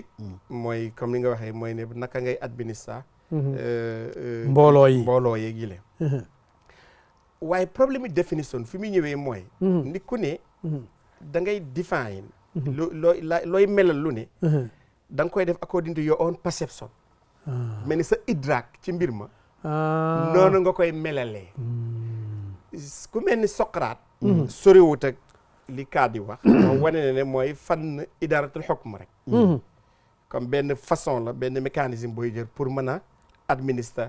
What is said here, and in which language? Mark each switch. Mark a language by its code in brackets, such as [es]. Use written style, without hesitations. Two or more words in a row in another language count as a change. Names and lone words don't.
[wo] mooy comme ni nga waxee mooy ne naka ngay administrer. mbooloo yeeg yi leen. waaye problème yi définition fi muy ñëwee mooy. ni ku ne. da ngay define. looy melal lu ne. [en] da nga koy def according to your own perception. [wo] mel ni sa idraak ci mbir ma. noonu nga koy melalee. ku mel ni Socrate. soriwut ak li kaa di wax. moo wane ne mooy fan [ar] idaaratul xukm [wo] rek. comme benn façon la benn mécanisme booy jël pour mën a administrer.